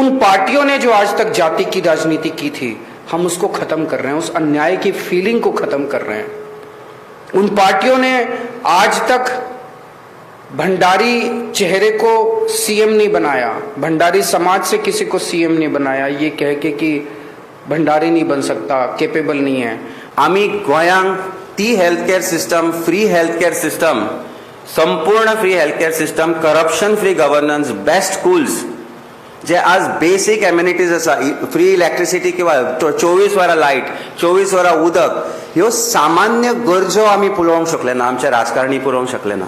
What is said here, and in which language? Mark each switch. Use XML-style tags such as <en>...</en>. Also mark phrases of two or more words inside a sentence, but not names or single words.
<hi>उन पार्टियों ने जो आज तक जाति की राजनीति की थी, हम उसको खत्म कर रहे हैं, उस अन्याय की फीलिंग को खत्म कर रहे हैं। उन पार्टियों ने आज तक भंडारी चेहरे को सीएम नहीं बनाया, भंडारी समाज से किसी को सीएम नहीं बनाया, ये कह के कि भंडारी नहीं बन सकता, केपेबल नहीं है।</hi> <kok>आम्ही गोयांक ती</kok> <en>health care system, free health care system,</en> <kok>संपूर्ण</kok> <en>free health care system, corruption free governance, best schools,</en> <kok>जे आज</kok> <en>basic amenities</en> <kok>आसा,</kok> <en>free electricity</en> <kok>किंवा 24 वरां लायट, 24 वरां उदक, ह्यो सामान्य गरजो आमी पुरवंक शकले ना, आमचे राजकारणी पुरवंक शकले ना।</kok>